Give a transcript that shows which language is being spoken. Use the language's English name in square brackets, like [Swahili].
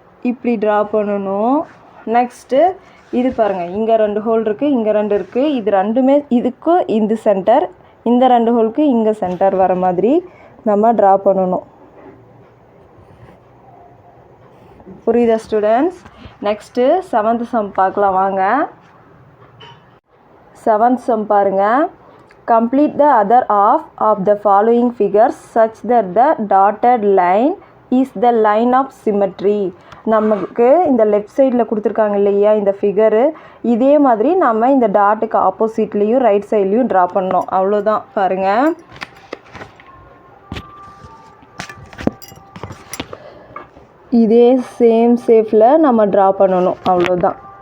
[Tamil] இப்படி ட்ரா பண்ணணும். நெக்ஸ்ட்டு இது பாருங்கள், இங்கே 2 ஹோல் இருக்குது, இங்கே 2 இருக்குது. இது 2மே இதுக்கும் இந்த சென்டர், இந்த 2 ஹோலுக்கு இங்கே சென்டர் வர மாதிரி நம்ம ட்ரா பண்ணணும். புரியுதா ஸ்டூடெண்ட்ஸ்? நெக்ஸ்ட்டு 7th சம் பார்க்கலாம் வாங்க. [English] 7th sum [Tamil] பாருங்கள். [English] Complete the other half of the following figures such that the dotted line is the line of symmetry. [Tamil] நமக்கு இந்த லெஃப்ட் சைடில் கொடுத்துருக்காங்க இல்லையா இந்த ஃபிகரு, இதே மாதிரி நம்ம இந்த டாட்டுக்கு ஆப்போசிட்லேயும் ரைட் சைட்லேயும் ட்ரா பண்ணோம். அவ்வளோதான் பாருங்கள். இதே சேம் ஷேப்பில் நம்ம ட்ரா பண்ணணும். அவ்வளோதான்.